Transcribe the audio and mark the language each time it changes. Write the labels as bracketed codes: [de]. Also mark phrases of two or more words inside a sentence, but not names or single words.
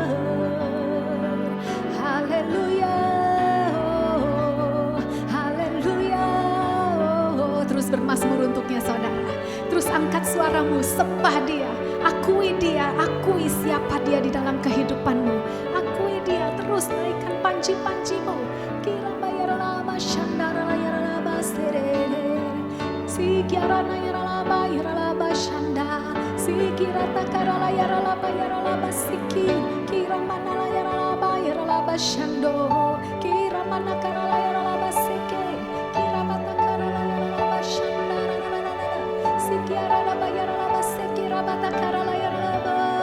[id] Haleluya, haleluya. Terus bermazmur untuknya saudara. Terus angkat suaramu, sembah Dia, akui Dia, akui siapa Dia di dalam kehidupanmu. Akui Dia, terus naikkan panji-panjimu. Kiramba yaralaba shandara yaralaba serere, Sikiarana yaralaba yaralaba shanda, Sikirata karala yaralaba yaralaba siki, Kiramana yaralaba yaralaba shando, Kiramana karala yaralaba siki, Kiramata karala yaralaba shanda, Sikiarana yaralaba siki, Rabata karala yaralaba.